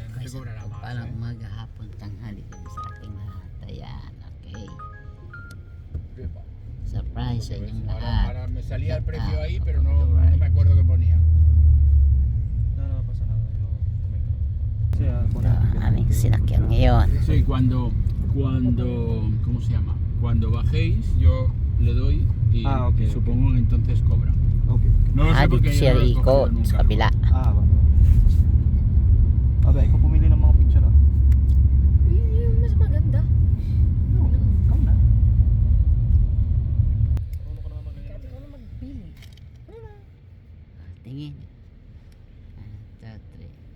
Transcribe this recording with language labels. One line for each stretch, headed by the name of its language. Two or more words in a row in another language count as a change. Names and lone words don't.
Spanish: cobrará más.
Filipino: Palang umaga, hapon, tanghali kami sa ating lahat. Ayan, okay. Surprise sa inyong lahat.
Spanish: Ahora me salía el precio Ah, ahí, pero no me acuerdo qué ponía. No pasa nada. Yo también. Sí,
Filipino: Ang aming sinakyan ngayon.
Spanish: Sí, cuando, ¿cómo se llama? Cuando bajéis, yo le doy y
English: ok,
Spanish: supongo que entonces cobra.
English: Okay.
Spanish: No lo sé
Filipino: Dito
Spanish: porque
Filipino: siya
Spanish: yo no lo he cogido
Filipino: ikot
Spanish: nunca.
Filipino: sa kabila. Ba? Abay, ikaw pumili ng mga picture ah. Yung mas maganda. No, ikaw na. Kahit ikaw na magpili. Tingin. 1, 2, 3.